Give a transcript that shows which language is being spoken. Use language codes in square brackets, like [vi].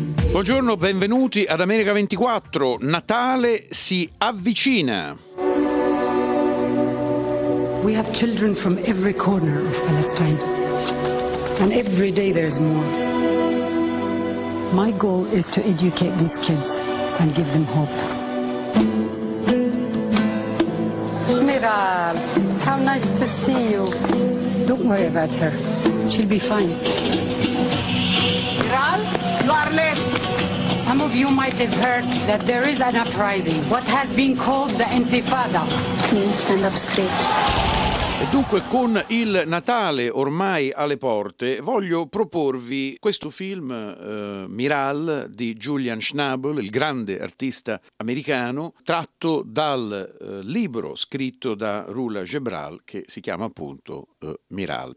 [it] Buongiorno, benvenuti ad America 24. Natale si avvicina. [en] We have children from every corner of Palestine. And every day there's more. My goal is to educate these kids and give them hope. Miral, how nice to see you. Don't worry about her. She'll be fine. Miral, you are late. Some of you might have heard that there is an uprising, what has been called the Intifada. Please stand up straight. [it] E dunque, con il Natale ormai alle porte, voglio proporvi questo film Miral di Julian Schnabel, il grande artista americano, tratto dal libro scritto da Rula Gebral, che si chiama appunto Miral.